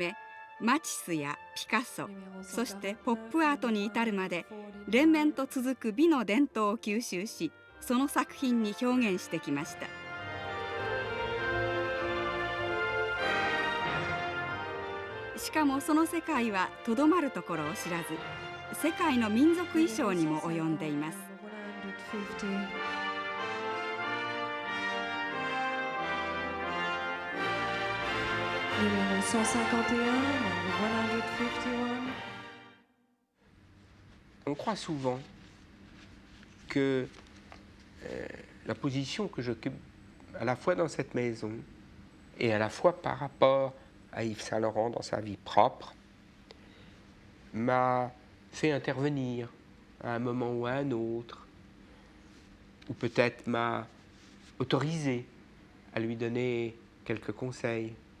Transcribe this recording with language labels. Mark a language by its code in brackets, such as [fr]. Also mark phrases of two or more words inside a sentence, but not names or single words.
[ja] めマチスやピカソ、そしてポップアートに至るまで連綿と続く美の伝統を吸収し、その作品に表現してきました。しかもその世界はとどまるところを知らず、世界の民族衣装にも及んでいます。 [fr] Numéro 151, number 151. On croit souvent que la position que j'occupe à la fois dans cette maison et à la fois par rapport à Yves Saint Laurent dans sa vie propre m'a fait intervenir à un moment ou à un autre, ou peut-être m'a autorisé à lui donner quelques conseils.